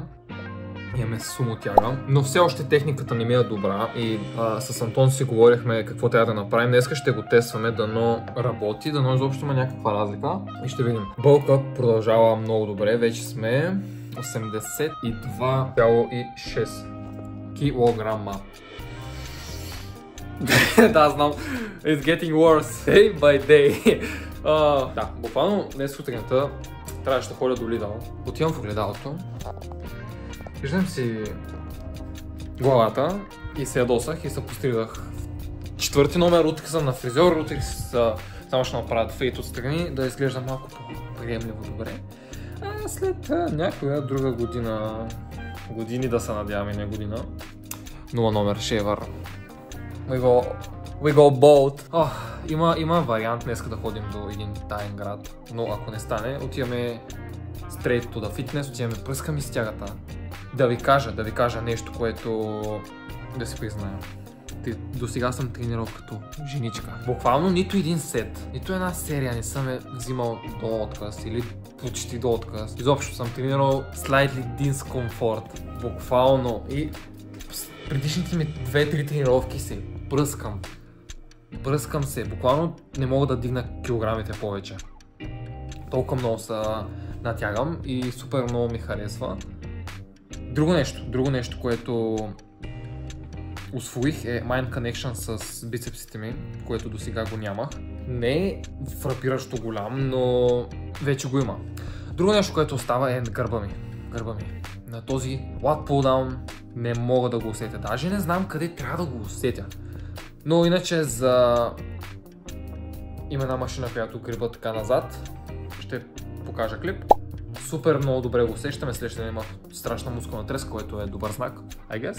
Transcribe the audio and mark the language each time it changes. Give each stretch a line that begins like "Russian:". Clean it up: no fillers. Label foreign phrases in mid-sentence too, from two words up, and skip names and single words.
Bulgarian: Имаме сумо тяга, но все още техниката не ми е добра и с Антон си говорихме какво трябва да направим. Днес ще го тестваме, дано работи, дано изобщо има някаква разлика и ще видим. Бълкът продължава много добре, вече сме 82,6 килограма. Да, знам.
English: It's getting worse day by day.
Bulgarian: Да, буквално днес сутринта трябваше да ходя до Lidl. Отивам в огледалото. Виждам си главата и се ядосах и се постригах. Четвърти номер, утре съм на фризьор, утре само ще направят фейт отстрани, да изглежда малко по-приемливо добре. А след някоя друга години да се надяваме, не година, 0 номер шевър.
English: We go bold.
Bulgarian: Има вариант днес да ходим до един таен град, но ако не стане, отиваме
English: straight to the fitness,
Bulgarian: отиваме пръскаме с тягата. Да ви кажа нещо, което да си призная. До сега съм тренирал като женичка. Буквално нито един сет, нито една серия не съм взимал до отказ или почти до отказ. Изобщо съм тренирал
English: slightly discomfort.
Bulgarian: Буквално. И предишните ми 2-3 тренировки се бръскам се. Буквално не мога да дигна килограмите повече. Толкова много се натягам и супер много ми харесва. Друго нещо, което усвоих е
English: Mind Connection
Bulgarian: с бицепсите ми, което до сега го нямах. Не е фрапиращо голям, но вече го има. Друго нещо, което остава е гърба ми. На този
English: lat pull down
Bulgarian: не мога да го усетя. Даже не знам къде трябва да го усетя. Но иначе има една машина, която гриба така назад. Ще покажа клип. Супер много добре го усещаме, следващия ден има страшна мускулна треска, което е добър знак,
English: I guess.